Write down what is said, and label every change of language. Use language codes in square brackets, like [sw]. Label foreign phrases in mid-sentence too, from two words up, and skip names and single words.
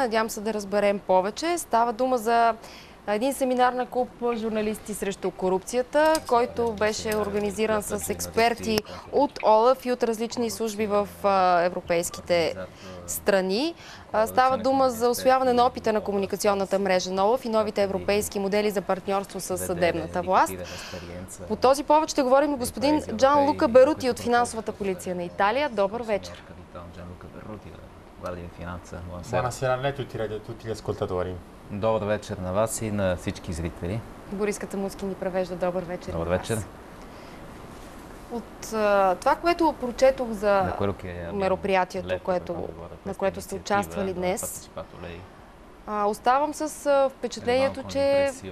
[bg] Надявам се да разберем повече. Става дума за един семинар на клуб журналисти срещу корупцията, който беше организиран с експерти от ОЛАФ и от различни служби в европейските страни. Става дума за усвояване на опита на комуникационната мрежа на ОЛАФ и новите европейски модели за партньорство с съдебната власт. По този повод ще говорим с господин Джанлука Берути от финансовата полиция на Италия. Добър вечер. [it] Buonasera a lei e tutti gli ascoltatori. [bg] Добър вечер на вас и на всички зрители. Борис Кацамуцки ни превежда добър вечер. Добър вечер. От това, което прочетох за мероприятието, на което сте участвали днес, оставам с впечатлението, че